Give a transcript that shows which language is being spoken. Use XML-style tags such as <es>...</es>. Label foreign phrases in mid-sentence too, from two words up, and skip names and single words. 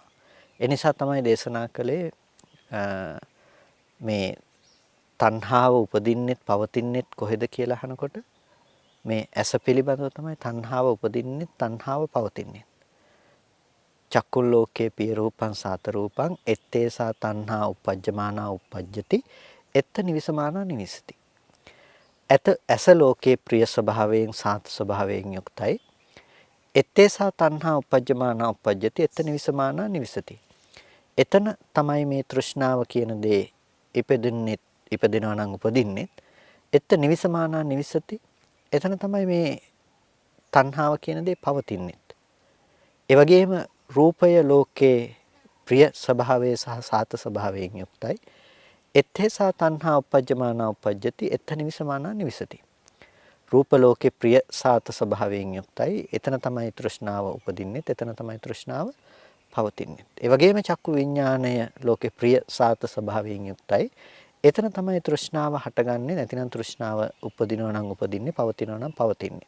<si>ඒ නිසා තමයි දේශනා කළේ මේ තණ්හාව උපදින්නෙත් පවතින්නෙත් කොහෙද කියලා අහනකොට මේ ඇස පිළිබඳව තමයි තණ්හාව උපදින්නෙත් තණ්හාව පවතින්නේ.</si> <pi>චක්කුල් ලෝකේ පිය රූපං සාත රූපං ettesa තණ්හා uppajjamana uppajjati එත්ත නිවිසමානා නිවිසති.</pi> <si>ඇස ලෝකේ ප්‍රිය ස්වභාවයෙන් සාත ස්වභාවයෙන් යුක්තයි.</si> <pi>ettesa තණ්හා uppajjamana uppajjati එත්ත නිවිසමානා නිවිසති.</pi> <si>එතන තමයි මේ තෘෂ්ණාව කියන දේ ඉපදිනවා නම් උපදින්නේ.</si> <pi>එත්ත නිවිසමානා නිවිසති.</pi> <si>එතන තමයි මේ තණ්හාව කියන දේ පවතින්නේ. ඒ වගේම රූපය ලෝකේ ප්‍රිය ස්වභාවයේ සහ සාත ස්වභාවයෙන් යුක්තයි.</si> <pi>ettesa තණ්හා uppajjamana uppajjati එත්ත නිවිසමානා නිවිසති.</pi> <si>රූප ලෝකේ ප්‍රිය සාත ස්වභාවයෙන් යුක්තයි. එතන තමයි තෘෂ්ණාව උපදින්නේ. එතන තමයි තෘෂ්ණාව පවතින්නේ. ඒ වගේම චක්කු විඥාණය ලෝකේ ප්‍රිය සාත ස්වභාවයෙන් යුක්තයි. එතන තමයි තෘෂ්ණාව හටගන්නේ. නැතිනම් තෘෂ්ණාව උපදිනවා නම් උපදින්නේ, පවතිනවා නම් පවතින්නේ.</si>